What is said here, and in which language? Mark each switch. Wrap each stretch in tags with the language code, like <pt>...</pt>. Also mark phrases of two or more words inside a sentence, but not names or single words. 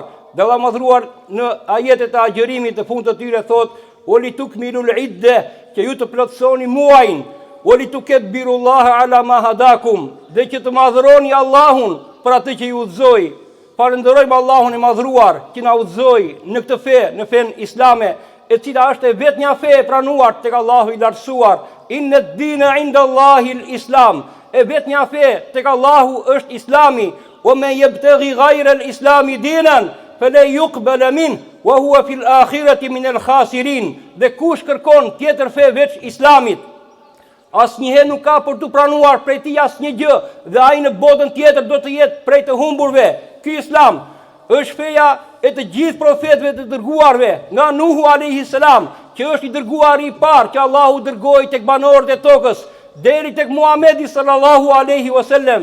<sq>Dhe Allah madhruar në ajetet e agjërimit të fundit të tyre thot:</sq> <ar>"ولتكملوا العدة",</ar> <sq>që ju të plotësoni muajin,</sq> <ar>"ولتكبروا الله على ما هداكم",</ar> <sq>dhe që të madhëroni Allahun për atë që ju udhëzoi. Falenderojmë Allahun e madhruar që na udhëzoi në këtë fe, në fen islame, e cila është e vetmja fe e pranuar tek Allahu i lartësuar.</sq> <ar>إن الدين عند الله الإسلام.</ar> <sq>E vetmja fe tek Allahu është Islami.</sq> <ar>"ومن يبتغ غير الإسلام دينا فلا يقبل من وهو في الآخرة من الخاسرين."</ar> <sq>Dhe kush kërkon tjetër fe veç Islamit, asnjëherë nuk ka për të pranuar prej tij asnjë gjë, dhe ai në botën tjetër do të jetë prej të humburve. Ky Islam është feja e të gjithë profetëve të dërguarve, nga Nuhu</sq> <ar>عليه السلام,</ar> <sq>që është i dërguari i parë që Allahu dërgoi tek banorët e tokës, deri tek Muhamedi</sq> <ar>صلى الله عليه وسلم.</ar>